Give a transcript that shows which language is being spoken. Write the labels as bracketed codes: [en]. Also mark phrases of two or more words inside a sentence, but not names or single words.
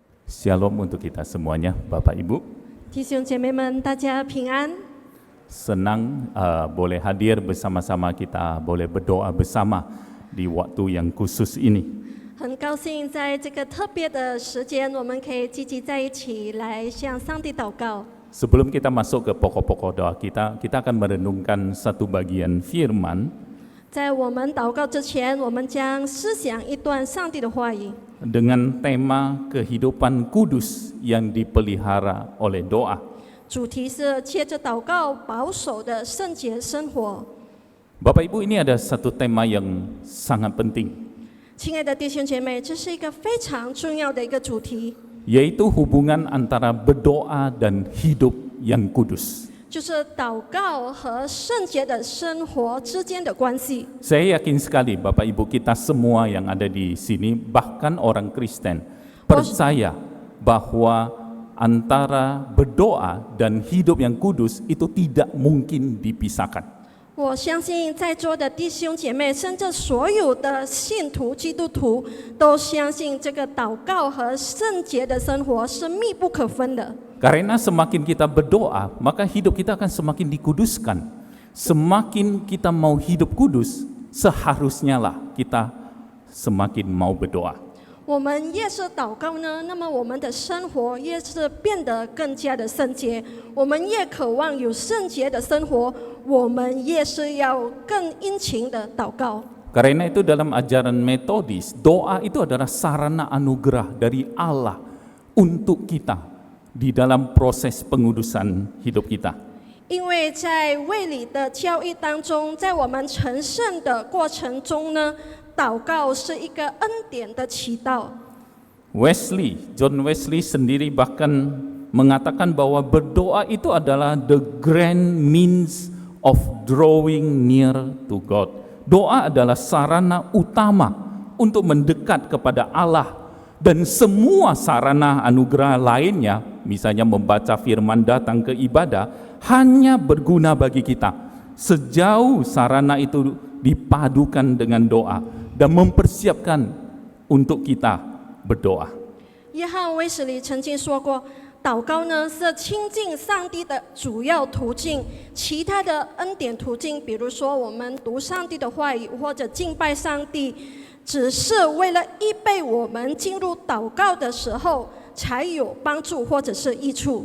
[id] Shalom untuk kita semuanya, Bapak Ibu. [zh] 弟兄姐妹们，大家平安。 [id] Senang boleh hadir bersama-sama kita, boleh berdoa bersama di waktu yang khusus ini. [zh] 很高兴在这个特别的时间，我们可以聚集在一起来向上帝祷告。 [id] Sebelum kita masuk ke pokok-pokok doa kita akan merenungkan satu bagian firman [zh] 在我们祷告之前，我们将思想一段上帝的话语， [id] dengan tema kehidupan kudus yang dipelihara oleh doa. [zh] 主题是借着祷告保守的圣洁生活。 [id] Bapak Ibu, ini ada satu tema yang sangat penting, [zh] 亲爱的弟兄姐妹，这是一个非常重要的一个主题， [id] yaitu hubungan antara berdoa dan hidup yang kudus. [zh] 就是祷告和圣洁的生活之间的关系。 [id] Saya yakin sekali Bapak Ibu kita semua yang ada di sini, bahkan orang Kristen, percaya bahwa antara berdoa dan hidup yang kudus itu tidak mungkin dipisahkan. [zh] 我相信在座的弟兄姐妹，甚至所有的信徒、基督徒，都相信这个祷告和圣洁的生活是密不可分的。 [id] Karena semakin kita berdoa, maka hidup kita akan semakin dikuduskan. Semakin kita mau hidup kudus, seharusnya lah kita semakin mau berdoa. [zh] 我们越是祷告呢，那么我们的生活越是变得更加的圣洁。我们越渴望有圣洁的生活，我们越是要更殷勤的祷告。 [id] Karena itu dalam ajaran metodis, doa itu adalah sarana anugerah dari Allah untuk kita di dalam proses pengudusan hidup kita. [zh] 因为在卫理的教义当中，在我们成圣的过程中呢，祷告是一个恩典的祈祷。 [id] John Wesley sendiri bahkan mengatakan bahwa berdoa itu adalah [en] the grand means of drawing near to God. [id] Doa adalah sarana utama untuk mendekat kepada Allah, dan semua sarana anugerah lainnya, misalnya membaca firman, datang ke ibadah, hanya berguna bagi kita sejauh sarana itu dipadukan dengan doa dan mempersiapkan untuk kita berdoa. [zh] 约翰威斯利曾经说过，祷告呢是亲近上帝的主要途径，其他的恩典途径，比如说我们读上帝的话语或者敬拜上帝，只是为了预备我们进入祷告的时候才有帮助或者是益处。